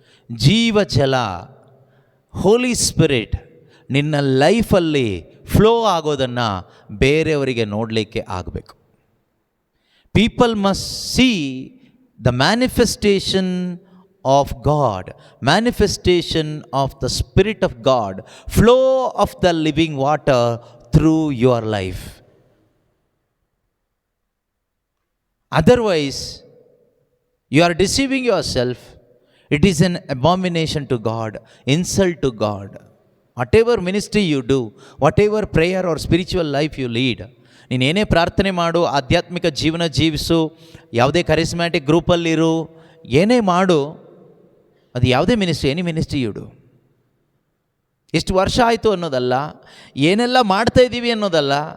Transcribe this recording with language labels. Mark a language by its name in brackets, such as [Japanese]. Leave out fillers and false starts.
[Kannada] ಜೀವ ಜಲ, ಹೋಲಿ ಸ್ಪಿರಿಟ್ ನಿನ್ನ ಲೈಫಲ್ಲಿ ಫ್ಲೋ ಆಗೋದನ್ನು ಬೇರೆಯವರಿಗೆ ನೋಡಲಿಕ್ಕೆ ಆಗಬೇಕು. [English] People must see the manifestation of God, manifestation of the spirit of God, flow of the living water through your life. Otherwise, you are deceiving yourself. It is an abomination to God, insult to God. Whatever ministry you do, whatever prayer or spiritual life you lead, [Kannada] ನೀನೇನೇ ಪ್ರಾರ್ಥನೆ ಮಾಡು, ಆಧ್ಯಾತ್ಮಿಕ ಜೀವನ ಜೀವಿಸು, ಯಾವುದೇ ಕರಿಸ್ಮ್ಯಾಟಿಕ್ ಗ್ರೂಪಲ್ಲಿರು, ಏನೇ ಮಾಡು, ಅದು ಯಾವುದೇ ministry, [English] Any ministry you do. [Kannada] ಎಷ್ಟು ವರ್ಷ ಆಯಿತು ಅನ್ನೋದಲ್ಲ, ಏನೆಲ್ಲ ಮಾಡ್ತಾಯಿದ್ದೀವಿ ಅನ್ನೋದಲ್ಲ.